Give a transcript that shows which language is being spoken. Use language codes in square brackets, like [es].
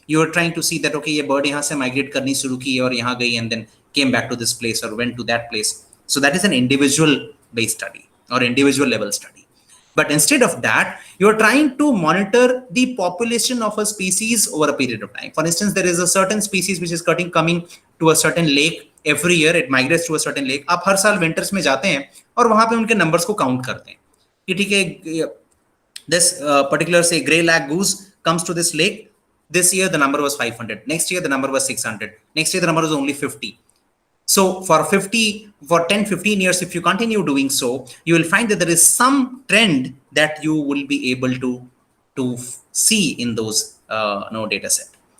[en] You are trying to see that, okay, [hi] ये bird यहाँ से migrate करनी शुरू की और यहाँ गई [en] and then came back to this place or went to that place. So that is an individual based study or individual level study. But instead of that, you are trying to monitor the population of a species over a period of time. For instance, there is a certain species which is coming to a certain lake every year. It migrates to a certain lake. [hi] आप हर साल winters में जाते हैं और वहां पे उनके numbers को count करते हैं कि ठीक है, [en] this particular say gray lag goose comes to this lake. This year the number was 500. Next year the number was 600. Next year the number was only 50. So for 10, 15 years, if you continue doing so, you will find that there is some trend that you will be able to see in those data set.